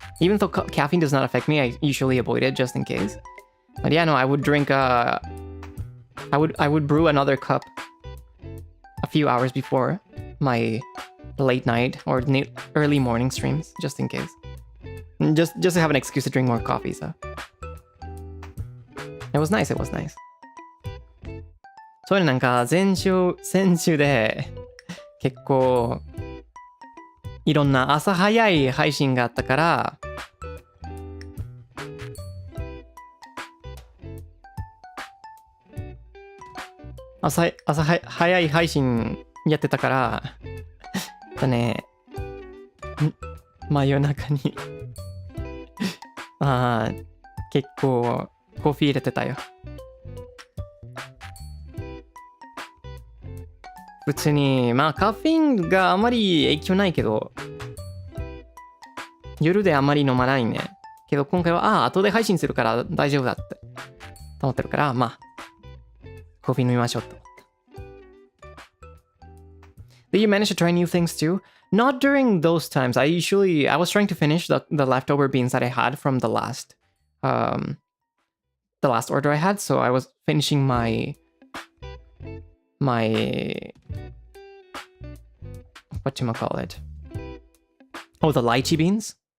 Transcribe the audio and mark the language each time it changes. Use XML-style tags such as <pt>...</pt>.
<en>Even though caffeine does not affect me, I usually avoid it just in case. But yeah, no, I would drink I would brew another cup a few hours before my late night or early morning streams, just in case. Just to have an excuse to drink more coffee, so. It was nice, it was nice.</en> <ja>そういうのなんか先週で結構いろんな朝早い配信があったから朝早い配信やってたからだね真夜中に結構コーヒー入れてたよ。普通にカフェインがあまり影響ないけど夜であまり飲まないね。けど今回は後で配信するから大丈夫だって思ってるからコーヒー飲みましょうと。</ja> <en>Did you manage to try new things too? Not during those times. I was trying to finish the leftover beans that I had from the last order I had, so I was finishing my whatchamacallit? Oh, the lychee beans?</en>